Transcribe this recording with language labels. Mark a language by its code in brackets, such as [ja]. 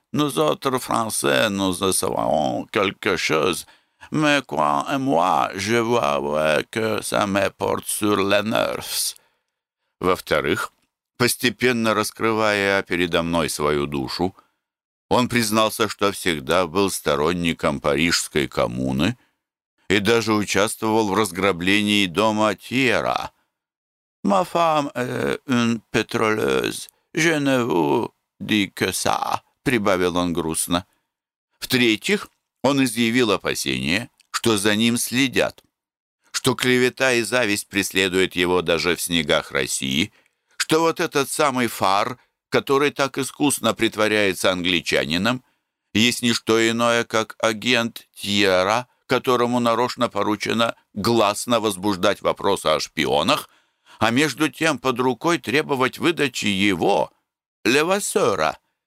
[fr] Nous autres Français, nous en savons quelque chose. Mais quand et moi, je vois que ça me porte sur les nerfs». [ru] Во-вторых, постепенно раскрывая передо мной свою душу, он признался, что всегда был сторонником Парижской коммуны и даже участвовал в разграблении дома Тьера. [fr] «Ma femme est une pétroleuse. Je ne vous dis que ça», — [ru] прибавил он грустно. В-третьих, он изъявил опасение, что за ним следят, что клевета и зависть преследуют его даже в снегах России, что вот этот самый Фар, который так искусно притворяется англичанином, есть не что иное, как агент Тьера, которому нарочно поручено гласно возбуждать вопросы о шпионах, а между тем под рукой требовать выдачи его, Левассера.